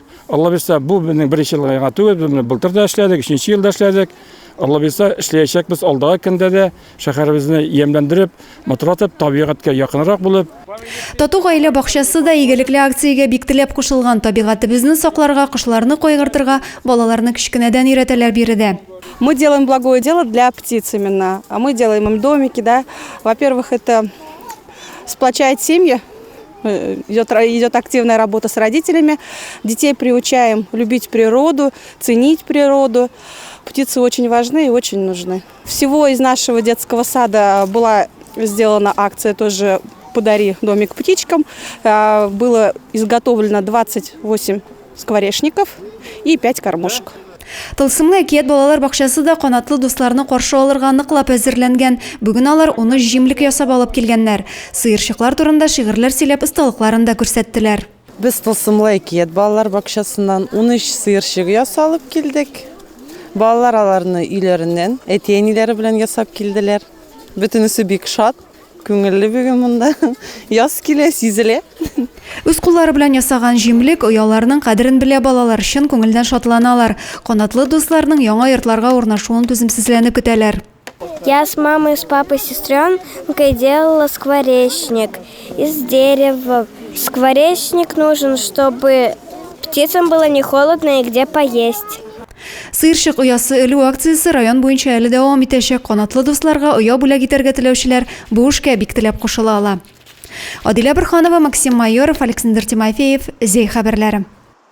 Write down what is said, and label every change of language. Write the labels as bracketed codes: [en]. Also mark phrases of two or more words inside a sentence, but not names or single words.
[tt] Алла бирсә, бу безнең беренче елга түгел, былтыр да эшләдек, 3нче елда эшләдек. Алла бирсә, эшләячәкбез алдагы көндә дә шәһәребезне ямьләндереп, матуратып, табигатькә якынрак булып. Тату гаилә бакчасы да игелекле акциягә бик теләп кушылган. Табигатыбызны сакларга, кышларны кайгыртырга балаларны кечкенәдән өйрәтәләр биредә. [ru] Мы делаем благое дело для птиц именно, а мы делаем им домики, да. Во-первых, это сплочает семьи, идет активная работа с родителями, детей приучаем любить природу, ценить природу. Птицы очень важны и очень нужны. Всего из нашего детского сада была сделана акция тоже «Подари домик птичкам». Было изготовлено 28 скворечников и 5 кормушек. [tt] Тылсымлы әкият балалар бакчасы да канатлы дусларны каршы алырга ныклап әзерләнгән. Бүген алар уны җимлек ясап алып килгәннәр. Сыерчыклар турында шигырьләр сөйләп осталыкларын да күрсәттеләр. Без Тылсымлы әкият балалар бакчасыннан 13 сыерчык ясалып килдек. Балалар аларны өйләреннән әти-әниләре белән ясап килделәр. Бөтенесе бик шат, күңелле бүген монда. Яз килә, сизелә. Үз куллары белән ясаган җимлек ояларның кадерен белә балалар, чын күңелдән шатланалар. Канатлы дусларның яңа йортларга урнашуын түземсезләнеп көтәләр. [ru] Я с мамой, с папой, сестренкой делала скворечник из дерева. Скворечник нужен, чтобы птицам было не холодно и где поесть. [tt] Сыерчык оясы элү акциясе район буенча әле дәвам итәчәк. Канатлы дусларга оя бүләк итәргә теләүчеләр бу эшкә бик теләп кушыла ала. Адилә Борханова, Максим Майоров, Александр Тимофеев, Зей хәбәрләре.